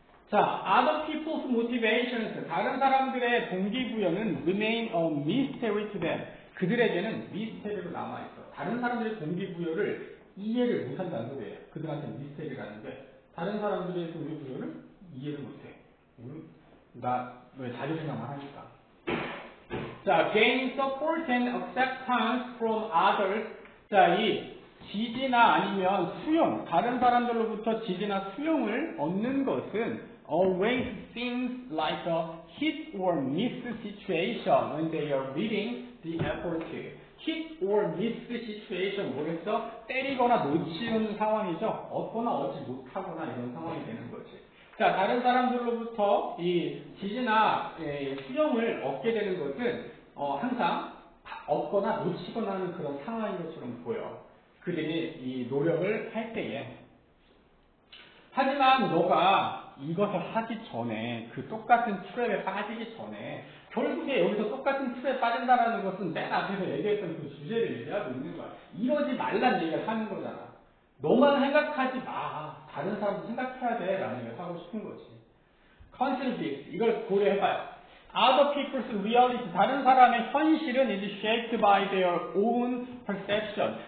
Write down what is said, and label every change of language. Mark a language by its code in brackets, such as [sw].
[en] 자, other people's motivations, [ko] 다른 사람들의 동기부여는 [en] remain a mystery to them. [ko] 그들에게는 미스테리로 남아있어. 다른 사람들의 동기부여를 이해를 못한다는 소리예요. 그들한테는 미스테리라는데 다른 사람들의 동기부여를 이해를 못해. 나 왜 자기 생각만 하니까. [en] 자, gain support and acceptance from others. [ko] 자, 이 지지나 아니면 수용, 다른 사람들로부터 지지나 수용을 얻는 것은 [en] always seems like a hit or miss situation when they are reading the effort. hit or miss situation [ko] 뭐겠어? 때리거나 놓치는 상황이죠. 얻거나 얻지 못하거나 이런 상황이 되는 거지. 자, 다른 사람들로부터 이 지지나 수용을 얻게 되는 것은 항상 얻거나 놓치거나 하는 그런 상황인 것처럼 보여. 그들이 이 노력을 할 때에. 하지만 너가 이것을 하기 전에 그 똑같은 트랩에 빠지기 전에 결국에 여기서 똑같은 트랩에 빠진다는 것은 맨 앞에서 얘기했던 그 주제를 얘기하고 있는 거야. 이러지 말란 얘기를 하는 거잖아. 너만 생각하지 마. 다른 사람도 생각해야 돼. 라는 얘기를 하고 싶은 거지. [en] Consider this. [ko] 이걸 고려해봐요. [en] Other people's reality. [ko] 다른 사람의 현실은 [en] is shaped by their own perception.